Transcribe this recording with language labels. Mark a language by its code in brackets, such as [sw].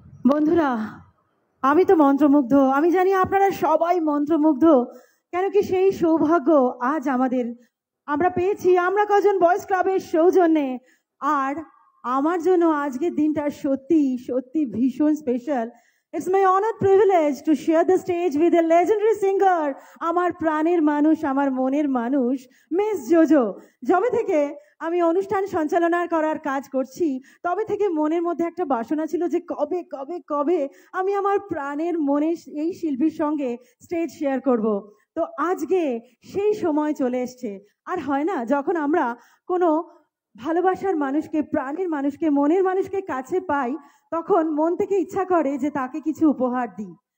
[bn] বন্ধুরা, আমি তো মন্ত্রমুগ্ধ, আমি জানি আপনারা সবাই মন্ত্রমুগ্ধ। কেন কি সেই সৌভাগ্য আজ আমরা পেয়েছি, আমরা কজন বয়েজ ক্লাবের সৌজন্যে। আর আমার জন্য আজকের দিনটা সত্যি সত্যি ভীষণ special, [en] It's my honored privilege to share the stage with a legendary singer, [bn] আমার প্রাণের মানুষ, আমার মনের মানুষ, মিস জোজো। যবে থেকে আমি অনুষ্ঠান সঞ্চালনা করার কাজ করছি, তবে থেকে মনের মধ্যে একটা বাসনা ছিল যে কবে কবে কবে আমি আমার প্রাণের মনের এই শিল্পীর সঙ্গে স্টেজ শেয়ার করব। তো আজকে সেই সময় চলে এসছে। আর হয় না, যখন আমরা কোনো ভালোবাসার মানুষকে, প্রাণের মানুষকে, মনের মানুষকে কাছে পাই, তখন মন থেকে ইচ্ছা করে যে তাকে কিছু উপহার দিই।